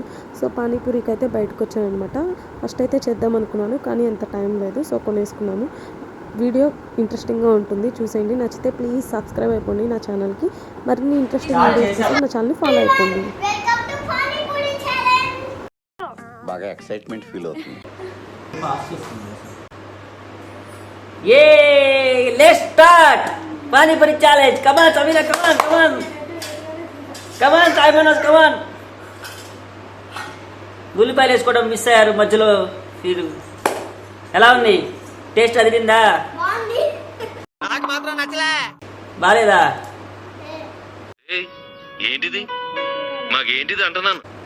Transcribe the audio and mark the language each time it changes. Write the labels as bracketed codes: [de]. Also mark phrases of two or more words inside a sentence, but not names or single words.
[en] So [te] బయటకు వచ్చాను అనమాట. [en] First [te] చేద్దాం అనుకున్నాను, కానీ అంత టైం లేదు. సో కొనేసుకున్నాను. [en] video interesting [te] ఉంటుంది, చూసేయండి. నచ్చితే [en] please subscribe [te] అయిపోండి నా ఛానల్కి. మరిన్ని [en] interesting videos [te] కోసం నా ఛానల్ని ఫాలో అయిపోండి. బాగా [en] excitement feel [te] అవుతుంది. [en] Let's start Panipuri challenge. Come on, Samira, come on. Come on, Simonos, come on. [te] ఉల్లిపాయలు వేసుకోవడం మిస్ అయ్యారు మధ్యలో. మీరు ఎలా ఉంది? టేస్ట్ అదిరిందా? నాకు మాత్రం నచ్చలే. బాలేదా? ఏంటిది? మాకేంటిది అంటున్నాను.